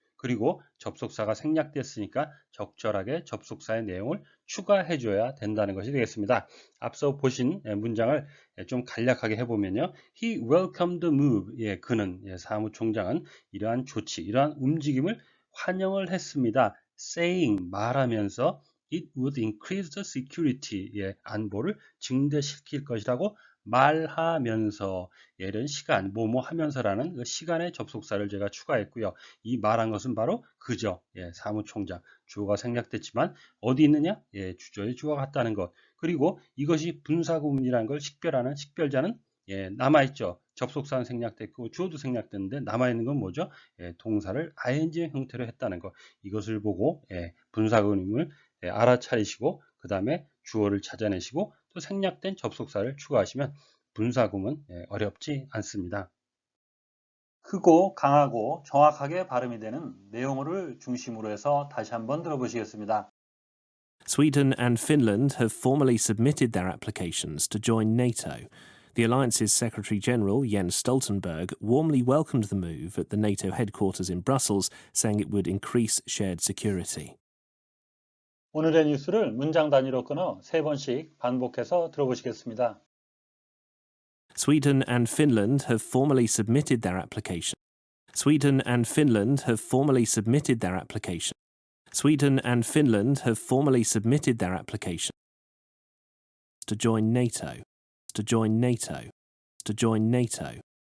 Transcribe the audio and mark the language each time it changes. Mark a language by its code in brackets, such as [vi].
[ko] 그리고 접속사가 생략됐으니까 적절하게 접속사의 내용을 추가해줘야 된다는 것이 되겠습니다. 앞서 보신 문장을 좀 간략하게 해보면요. [en] He welcomed the move. [ko] 그는, 사무총장은 이러한 조치, 이러한 움직임을 환영을 했습니다. [en] saying, [ko] 말하면서 [en] it would increase the security. [ko] 안보를 증대시킬 것이라고 말하면서 이런 시간, 뭐뭐 하면서라는 그 시간의 접속사를 제가 추가했고요. 이 말한 것은 바로 그죠. 사무총장. 주어가 생략됐지만 어디 있느냐? 주저의 주어가 같다는 것. 그리고 이것이 분사구문이라는 걸 식별하는 식별자는 남아있죠. 접속사는 생략됐고 주어도 생략됐는데 남아있는 건 뭐죠? 동사를 ing 형태로 했다는 것. 이것을 보고 분사구문을 알아차리시고 그 다음에 주어를 찾아내시고 또 생략된 접속사를 추가하시면 분사구문 어렵지 않습니다. 크고 강하고 정확하게 발음이 되는 내용어를 중심으로 해서 다시 한번 들어보시겠습니다. [en] Sweden and Finland have formally submitted their applications to join NATO. The alliance's Secretary General, Jens Stoltenberg, warmly welcomed the move at the NATO headquarters in Brussels, saying it would increase shared security. [ko] 오늘의 뉴스를 문장 단위로 끊어 3번씩 반복해서 들어보시겠습니다. [en] Sweden and Finland have formally submitted their application. Sweden and Finland have formally submitted their application. Sweden and Finland have formally submitted their application to join NATO. To join NATO. To join NATO.